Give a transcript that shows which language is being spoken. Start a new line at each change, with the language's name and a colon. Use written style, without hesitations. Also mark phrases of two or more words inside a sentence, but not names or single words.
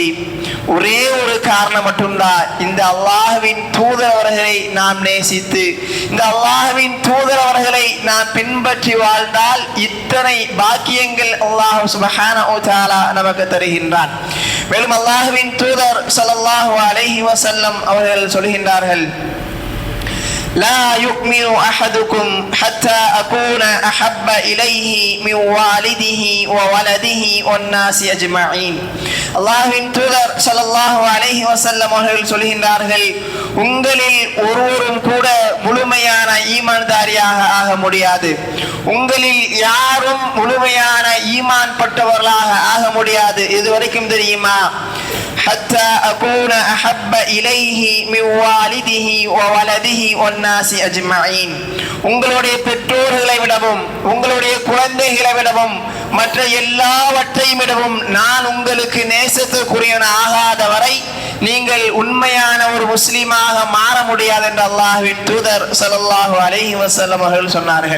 Tamil: ஒரே ஒரு காரணம் மட்டும்தான், இந்த அல்லாஹ்வின் தூதரவர்களை நாம் நேசித்து, இந்த அல்லாஹ்வின் தூதரவர்களை நாம் பின்பற்றி வாழ்ந்தால் இத்தனை பாக்கியங்கள்
Arabic: الله سبحانه وتعالى
Tamil: நமக்கு தருகின்றான். மேலும் அல்லாஹ்வின் தூதர்
Arabic: صلى الله عليه وسلم
Tamil: அவர்கள் சொல்கின்றார்கள்,
Arabic: لا يؤمن أحدكم حتى أكون أحب إليه من والده وولده والناس أجمعين.
Tamil: அல்லாஹ்வின் தூதர்
Arabic: صلى الله عليه وسلم
Tamil: அவர்கள் சொல்கின்றார்கள், உங்களில் ஒருவரும் கூட முழுமையான ஈமான்தாரியாக ஆக முடியாது, உங்களில் யாரும் முழுமையான ஈமான் பட்டவர்களாக ஆக முடியாது. இதுவரைக்கும் தெரியுமா?
Arabic: حتى أكون أحب إليه من والده وولده والناس أجمعين.
Tamil: உங்களுடைய பெற்றோர்களை விடவும் உங்களுடைய குழந்தைகளை விடவும் மற்ற எல்லாவற்றையும் விடவும் நான் உங்களுக்கு நேசத்துக்குரியவன் ஆகாத வரை நீங்கள் உண்மையான ஒரு முஸ்லிமாக மாற முடியாது என்று அல்லாஹ்வின் தூதர்
Arabic: صلى الله عليه وسلم
Tamil: அவர்கள் சொன்னார்கள்.